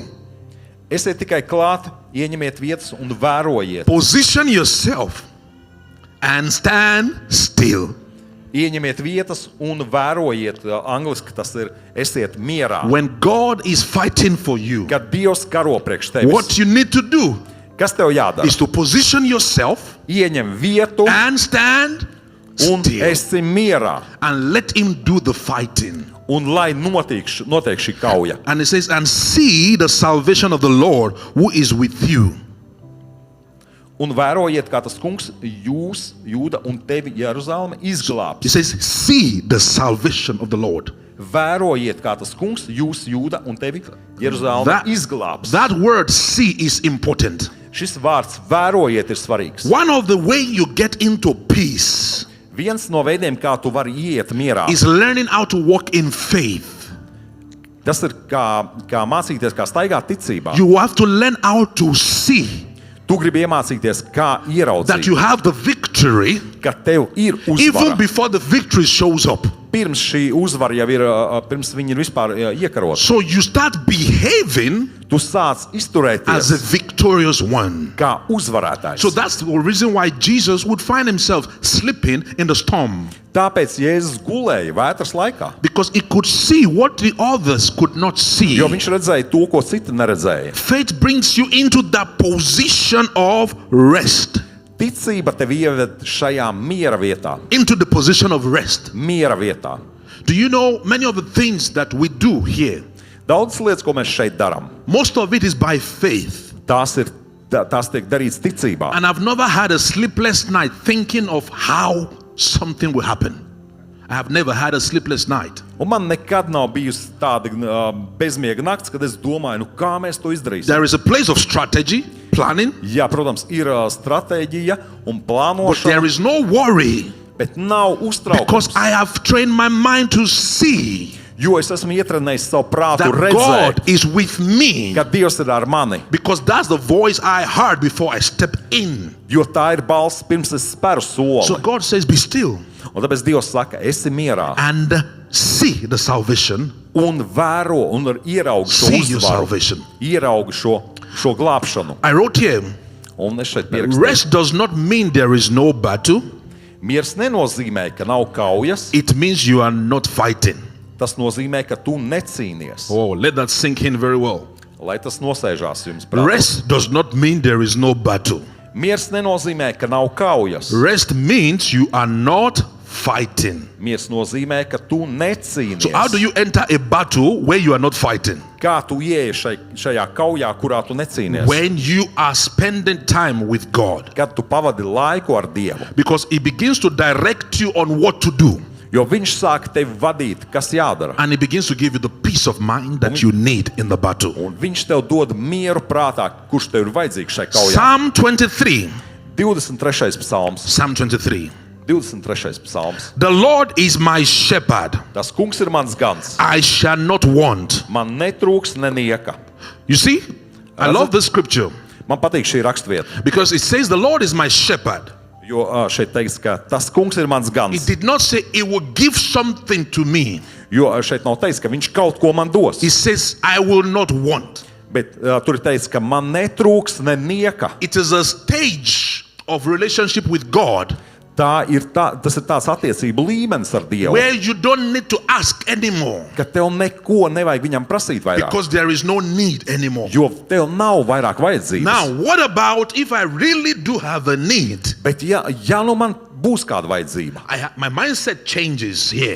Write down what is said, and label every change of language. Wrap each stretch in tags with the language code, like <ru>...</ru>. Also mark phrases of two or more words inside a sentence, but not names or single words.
<lv>Esiet tikai klāt, ieņemiet vietas un vērojiet.</lv> <en>Position yourself and stand still.</en> <lv>Ieņemiet vietas un vērojiet. Angliski tas ir esiet mierā.</lv> <en>When God is fighting for you,</en> <lv>Kad Dievs karo priekš tevis,</lv> <en>what you need to do</en> <lv>kas tev jādara?</lv> <en>is to position yourself</en> <lv>Ieņem vietu</lv> <en>and stand</en> <lv>un</lv> <en>still</en> <lv>esi mierā.</lv> <en>and let him do the fighting.</en> <lv>Un lai notiek šī kauja.</lv> <en>And it says, and see the salvation of the Lord who is with you.</en> <lv>Un vērojiet, kā tas kungs jūs, Jūda un tevi Jeruzaleme izglābs.</lv> <en>It says, see the salvation of the Lord.</en> <lv>Vērojiet, kā tas kungs jūs, Jūda un tevi Jeruzaleme izglābs.</lv> <en>That word see is important.</en> <lv>Šis vārds vērojiet ir svarīgs.</lv> <en>One of the way you get into peace</en> <lv>Viens no veidiem, kā tu vari iet mierā,</lv> <en>is learning how to walk in faith.</en> <lv>tas ir kā mācīties, kā staigāt ticībā.</lv> <en>You have to learn how to see</en> <lv>Tu gribi iemācīties, kā</lv> <en>that</en> <lv>ieraudzīt,</lv> <en>you have the victory</en> <lv>ka tev ir</lv> <en>even</en> <lv>uzvara.</lv> <en>before the victory shows up.</en> <lv>Pirms šī uzvara jau ir, pirms viņi ir vispār iekarota.</lv> <en>So you start behaving</en> <lv>Tu sāc</lv> <en>as</en> <lv>izturēties</lv> <en>a victorious one.</en> <lv>kā uzvarētājs.</lv> <en>So that's the reason why Jesus would find himself sleeping in the storm,</en> <lv>Tāpēc Jēzus gulēja vētras laikā,</lv> <en>because he could see what the others could not see.</en> <lv>jo viņš redzēja to, ko citi neredzēja.</lv> <en>Faith brings you into that position of rest,</en> <lv>Ticība tevi ieved šajā miera vietā.</lv> <en>into the position of rest.</en> <lv>Miera vietā.</lv> <en>Do you know many of the things that we do here?</en> <lv>Daudz lietas, ko mēs šeit darām,</lv> <en>Most of it is by faith.</en> <lv>tās tiek darītas ticībā.</lv> <en>And I've never had a sleepless night thinking of how something will happen. I have never had a sleepless night.</en> <lv>Un man nekad nav bijusi tāda bezmiega nakts, kad es domāju, kā mēs to izdarīsim.</lv> <en>There is a place of strategy, planning,</en> <lv>Jā, protams, ir stratēģija un</lv> <en>but</en> <lv>plānošana,</lv> <en>there is no worry</en> <lv>bet nav</lv> <en>because</en> <lv>uztraukums.</lv> <en>I have trained my mind to see</en> <lv>Jo es esmu ietrenējis savu prātu</lv> <en>that</en> <lv>redzēt,</lv> <en>God is with me,</en> <lv>ka Dievs ir ar mani.</lv> <en>because that's the voice I heard before I step in.</en> <lv>Jo tā ir balss pirms es speru soli.</lv> <en>So God says, be still</en> <lv>Un tāpēc Dievs saka, esi mierā</lv> <en>and see the salvation,</en> <lv>un vēro un ieraugi šo</lv> <en>see your</en> <lv>uzvaru,</lv> <en>salvation.</en> <lv>ieraugi šo glābšanu.</lv> <en>I wrote here,</en> <lv>Un es šeit pierakstīju.</lv> <en>rest does not mean there is no battle.</en> <lv>Miers nenozīmē, ka nav kaujas.</lv> <en>It means you are not fighting.</en> <lv>Tas nozīmē, ka tu necīnies.</lv> <en>Oh, let that sink in very well.</en> <lv>Lai tas nosēžās jums prātā.</lv> <en>Rest does not mean there is no battle.</en> <lv>Miers nenozīmē, ka nav kaujas.</lv> <en>Rest means you are not fighting.</en> <lv>Miers nozīmē, ka tu necīnies.</lv> <en>So how do you enter a battle where you are not fighting?</en> <lv>Kā tu ieeji šajā kaujā, kurā tu necīnies?</lv> <en>When you are spending time with God.</en> <lv>Kad tu pavadi laiku ar Dievu.</lv> <en>Because He begins to direct you on what to do.</en> <lv>Jo viņš sāk tevi vadīt, kas jādara.</lv> <en>And He begins to give you the peace of mind that you need in the battle.</en> <lv>Un viņš tev dod mieru prātā, kurš tev ir vajadzīgs šai kaujā.</lv> <en>Psalm 23.</en> <lv>23. psalms.</lv> <en>Psalm 23.</en> <lv>23. psalms.</lv> <en>The Lord is my shepherd.</en> <lv>Tas kungs ir mans gans.</lv> <en>I shall not want.</en> <lv>Man netrūks nenieka.</lv> <en>You see, I love this scripture</en> <lv>Man patīk šī rakstvieta,</lv> <en>because it says the Lord is my shepherd.</en> <lv>jo šeit teiks, ka tas kungs ir mans</lv> <en>It</en> <lv>gans.</lv> <en>did not say He will give something to me.</en> <lv>Jo šeit nav teiks, ka viņš kaut ko man dos.</lv> <en>It says I will not want.</en> <lv>Bet tur ir teiks, ka man netrūks nenieka.</lv> <en>It is a stage of relationship with God</en> <lv>Tas ir tāds attiecību līmenis ar Dievu,</lv> <en>where you don't need to ask anymore</en> <lv>ka tev neko nevajag viņam prasīt vairāk.</lv> <en>because there is no need anymore.</en> <lv>Jo tev nav vairāk vajadzības.</lv> <en>Now, what about if I really do have a need?</en> <lv>Bet ja nu man būs kāda vajadzība,</lv> <en>My mindset changes here</en>